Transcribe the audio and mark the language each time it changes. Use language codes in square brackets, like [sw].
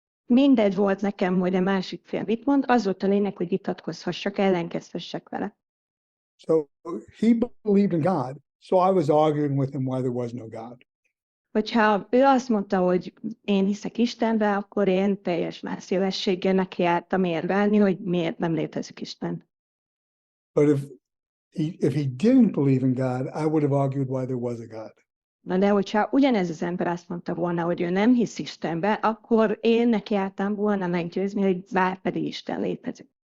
[hu] Mindegy volt nekem, hogy a másik fél mit mond, az volt a lényeg, hogy vitatkozhassak, ellenkezhessek vele. [en] So he believed in God, so I was arguing with him why there was no God. [hu] Hogyha ő azt mondta, hogy én hiszek Istenbe, akkor én teljes mászélességgel nekiálltam érvelni, hogy miért nem létezik Isten. [en] But if he didn't believe in God, I would have argued why there was a God. [hu] Na de hogyha ugyanez az ember azt mondta volna, hogy ő nem hisz Istenbe, akkor én nekiálltam volna meggyőzni, hogy bár pedig Isten létezik.